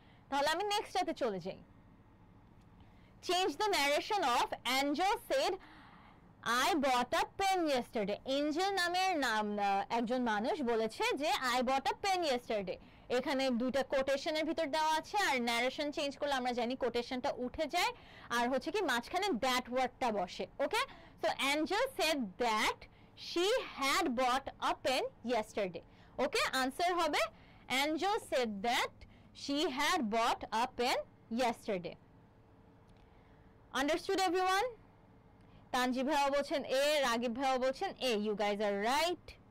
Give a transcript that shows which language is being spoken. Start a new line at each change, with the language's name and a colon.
Bangla: তাহলে আমি নেক্সটটাতে চলে যাই।
English: Change the narration of Angel said I bought a pen yesterday.
Bangla: Angel নামের একজন মানুষ বলেছে যে
English: I bought a pen yesterday।
Bangla: এখানে দুইটা কোটেশনের ভিতর দেওয়া আছে, আর ন্যারেশন চেঞ্জ করলে আমরা জানি কোটেশনটা উঠে যায়, আর হচ্ছে কি মাঝখানে দ্যাট ওয়ার্ডটা বসে।
English: Okay, so Angel said that she had bought a pen yesterday. Okay, answer হবে Angel said that she had bought a pen yesterday. Understood everyone?
Bangla: Tanzid ভাইয়া বলছেন এ, রাগিব ভাইয়া বলছেন এ।
English: You guys are right.